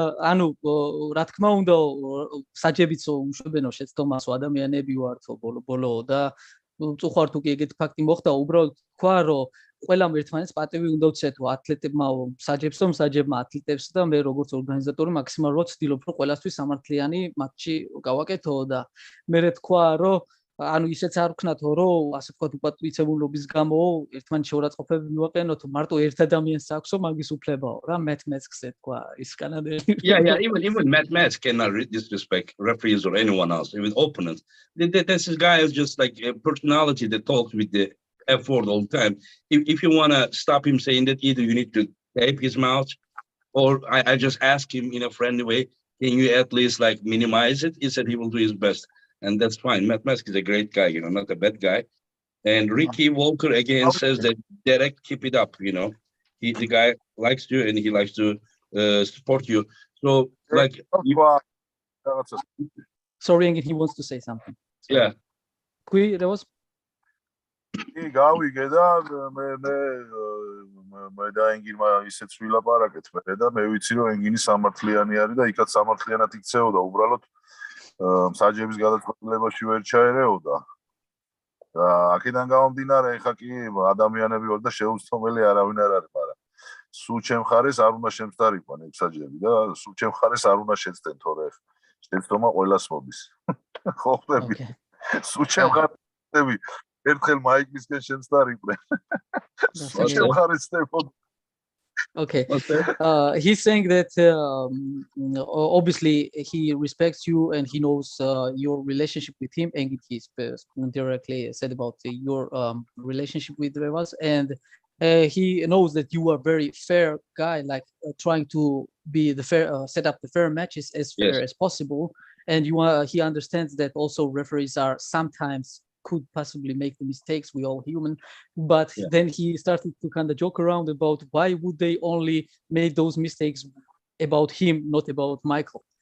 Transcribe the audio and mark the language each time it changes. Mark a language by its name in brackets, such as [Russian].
[Georgian] ანუ რა თქმა უნდა საჯებიც უშვებენო შეცდომას ადამიანები ვართო ბოლო და წუხარ თუ კი ეგეთი ფაქტი მოხდა, უბრალოდ თქვა რომ ყველამ ერთმანეთს პატივი უნდა ვცეთო, ათლეტებმა საჯებსო, საჯებმა ათლეტებს, და მე როგორც ორგანიზატორი მაქსიმალურად ვცდილობ რომ ყველასთვის სამართლიანი მატჩი გავაკეთო. და მე თქვა რომ ანუ ისეც არ ვქნათო რომ ასე ვთქვათ უპატვიცებულობის გამო ერთმანეთს შეურაცხყოფები მივაყენოთ, მარტო ერთ ადამიანს აქვსო მაგის უფლებაო რა. Matt Mask-ზე თქვა ის კანადელი. [English] Yeah, even Matt Mask cannot disrespect referees or anyone else, even opponents. This guy is just like a personality that talks with the F word all the time. If you want to stop him saying that, either you need to tape his mouth, or I just ask him in a friendly way, can you at least like minimize it? He said he will do his best. And that's fine. Matt Mask is a great guy, you know, not a bad guy. And Ricky Walker again says that Derek, keep it up, you know. The guy likes you and he likes to support you. So like Sorry, Engin, he wants to say something. Yeah. There was [Georgian] გავიგე და მე და ენგინმა ისეც ვილაპარაკეთ მე და მე ვიცი რომ ენგინი სამართლიანი არის და იქაც სამართლიანად იქცეოდა, უბრალოდ საჯების გადაწყვეტილებაში ვერ ჩაერეოდა. და აქედან გამომდინარე ეხა კი ადამიანები ვარ და შეუცდომელი არავინ არ არის, მაგრამ სულ ჩემ ხარეს არ უნდა შემწდარიყვან ეგ საჯები და სულ ჩემ ხარეს არ უნდა შეცდენ, თორე შეცდომა ყველას მოდის. ხო ხდები? სულ ჩემ ხარეს ერთხელ მაიკლისკენ შემწდარიყვნენ. სულ ჩემ ხარეს ხდებოდა. [English] Okay. He's saying that obviously he respects you and he knows your relationship with him, and he directly said about your relationship with Revaz, and he knows that you are very fair guy, like trying to be the fair, set up the fair matches as fair as possible, and he understands that also referees are sometimes could possibly make the mistakes, we all human, but then he started to kind of joke around about why would they only make those mistakes about him, not about Michael.